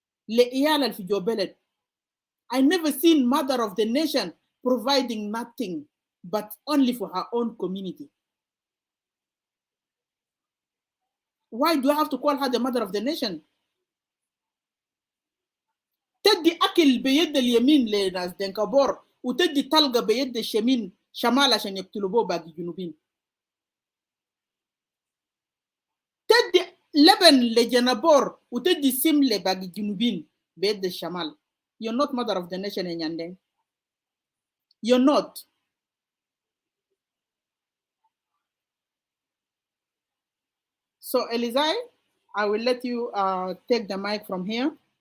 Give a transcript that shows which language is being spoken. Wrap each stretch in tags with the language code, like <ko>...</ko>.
<en>I never seen mother of the nation providing nothing but only for her own community. Why do I have to call her the mother of the nation?</en> <ar>تدي أكل بيد اليمين لناس دنكابور وتدي طلقة بيد الشمال شمال عشان يقتلوا بو باقي الجنوبين. تدي لبن لجنابور وتدي سم لباقي الجنوبين بيد الشمال.</ar> <en>You're not mother of the nation in Nyandeng. You're not. So Elizai, I will let you take the mic from here.</en>